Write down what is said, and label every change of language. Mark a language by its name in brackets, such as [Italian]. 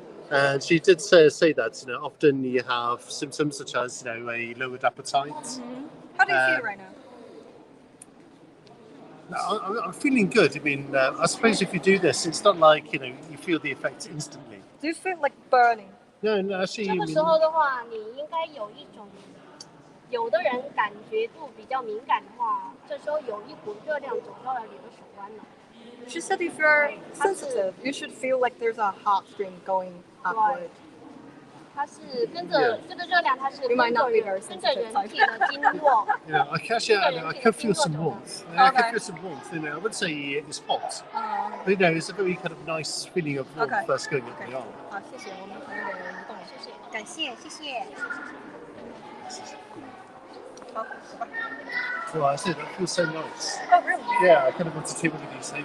[English] And she did say that often you have symptoms such as a lowered appetite. Mm-hmm. How do you feel right now? I'm feeling good. I suppose if you do this, it's not like you feel the effects instantly. Do you feel like burning? No, actually. [Chinese] 这个时候的话，你应该有一种，有的人感觉度比较敏感的话，这时候有一股热量走到了你的手腕了。 [English] She said if you're sensitive, you should feel like there's a hot stream going upward. [Chinese] 它是跟着这个热量，它是跟着人体的经络。 [English] I can feel some warmth. I can feel some warmth. I wouldn't say it's hot, but it's a very kind of nice feeling of warmth first going up the arm. [Chinese] 好，谢谢我们朋友的移动，谢谢，感谢，谢谢。好，走吧。 [English] Well, I said that feels so nice. Oh, really? Yeah, I kind of want to take one of these home.